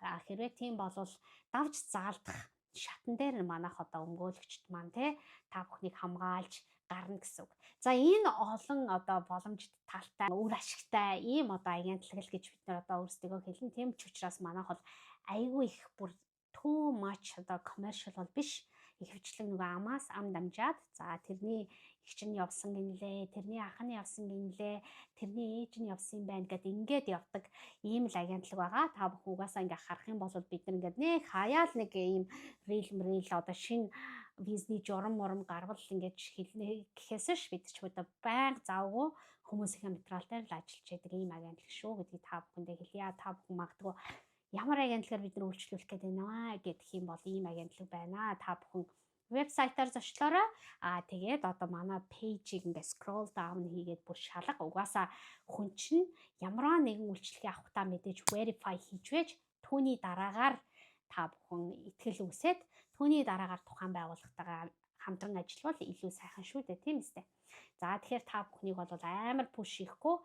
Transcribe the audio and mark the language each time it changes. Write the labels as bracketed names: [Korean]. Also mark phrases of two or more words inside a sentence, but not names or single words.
[Mongolian] Хэрвээ тийм болвол давж заалдах шатан дээр манайх одоо өмгөөлөгчд маань та бүхнийг хамгаалж гарна гэсэн үг. За энэ олон одоо боломжит талтай үр ашигтай ийм одоо агентлагл гэж бид нар одоо өөрсдөө хэлэн тийм ч учраас манайх бол айгүй их бүр [English] too much [Mongolian] одоо commercial бол биш. Ихэвчлэн нөгөө амаас ам дамжаад за тэрний эгч нь явсан гинлээ, тэрний ах нь явсан гинлээ, тэрний ээж нь явсан байна гэд ингээд явдаг ийм л агентлаг байгаа. Та бүхэн угаасаа ингээ харах юм бол бид нар ингээд нэг хаяал нэг ийм рил одоо шинэ визний журам гарвал ингээд хэлнэ гэхээс ш бид ч одоо байнга завгүй хүмүүсийн материал дээр л ажиллаж байдаг ийм агентлаг шүү гэдгийг та бүхэндээ хэлье. Та бүхэн магадгүй ямар агентлагаар бид нар үйлчлүүлэх гэдэг наа гэх юм бол ийм агентлаг байна. Та бүхэн вебсайтаар зочлоорой. Тэгээд одоо манай пэйжийг ингээ [English] scroll down [Mongolian] хийгээд бүр шалга. Угаасаа хүн чинь ямар нэгэн үйлчлэгээ авахтаа мэдээж verify хийж вэж түүний дараагаар та бүхэн итгэл үүсээд түүний дараагаар тухайн байгууллагатайгаа хамтран ажиллавал илүү сайхан шүү дээ, тийм үстэй. За тэгэхээр та бүхнийг бол амар push хийхгүй.